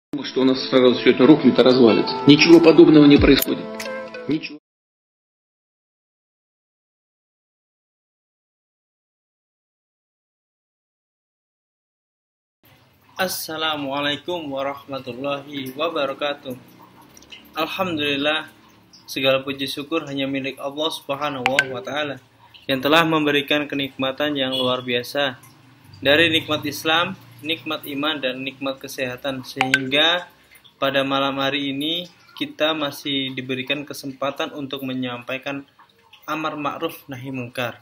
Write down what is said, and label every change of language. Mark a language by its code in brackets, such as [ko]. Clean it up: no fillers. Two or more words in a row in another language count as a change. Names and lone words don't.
[ru] что у нас сразу все это рухнет и развалится. Ничего подобного не происходит. Ничего. [ar] السلام عليكم ورحمة الله وبركاته. [id] Alhamdulillah, segala puji syukur hanya milik Allah [ar] سبحانه وتعالى [id] yang telah memberikan kenikmatan yang luar biasa, dari nikmat Islam, nikmat iman, dan nikmat kesehatan, sehingga pada malam hari ini kita masih diberikan kesempatan untuk menyampaikan [ar] أمر معروف نهي منكر.